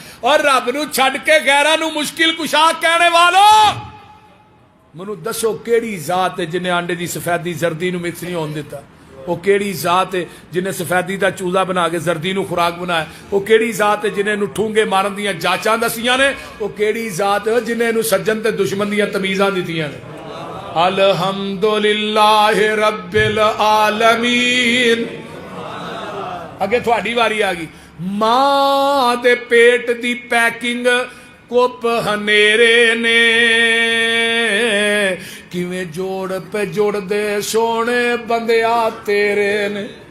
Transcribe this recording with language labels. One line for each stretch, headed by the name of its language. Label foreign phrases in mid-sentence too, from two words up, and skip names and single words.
Punjabi: اور رب نوں چھڈ کے غیراں نوں مشکل کشا کہن والیو، مینوں دسو کیہڑی ذات ہے جنہے آنڈے دی سفیدی زردی نوں مکس نہیں ہون دتا? او کیہڑی ذات ہے جنہے سفیدی دا چوزہ بنا کے زردی نوں خوراک بنایا? او کیہڑی ذات ہے جنہے نوں ٹھونگے مارن دیاں جاچاں دسیاں نے? او کیہڑی ذات ہے جنہے نوں سجن تے دشمن دیاں تمیزاں دتیاں نے?
Arabic: الحمد لله رب العالمين.
Punjabi: اگے تھوڑی واری آ گئی. ماں دے پیٹ دی پیکنگ گھپ ہنیرے نے، کیویں جوڑ پے جوڑدے سوہنے بندیا تیرے نے.